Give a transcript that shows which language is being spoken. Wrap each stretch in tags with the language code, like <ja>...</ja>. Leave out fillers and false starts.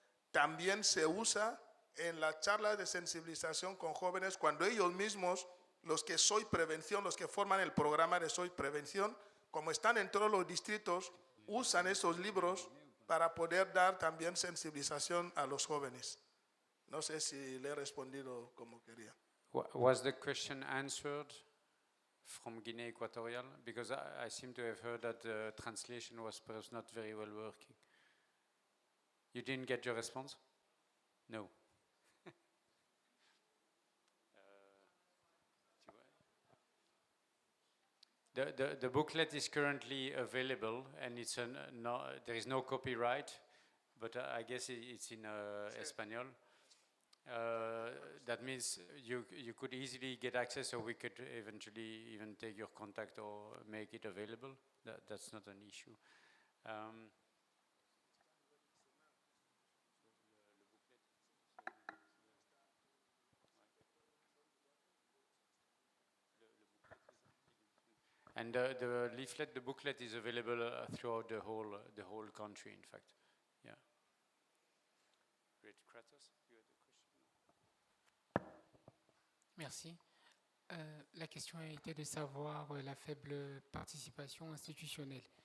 <es>También se usa en las charlas de sensibilización con jóvenes cuando ellos mismos, los que Soy Prevención, los que forman el programa de Soy Prevención, como están en todos los distritos, usan esos libros para poder dar también sensibilización a los jóvenes. No sé si le he respondido como quería.</es> <en>Was the question answered from Guinea Equatorial? Because I seem to have heard that the translation was perhaps not very well working. You didn't get your response? No. The booklet is currently available, and it's there is no copyright, but I guess it's in Espanol. That means you could easily get access, or we could eventually even take your contact or make it available. That's not an issue. And the leaflet, the booklet is available throughout the whole country, in fact. Yeah. Great. Kratos, you had a question?</en> <fr>Merci. La question a été de savoir la faible participation institutionnelle.</fr>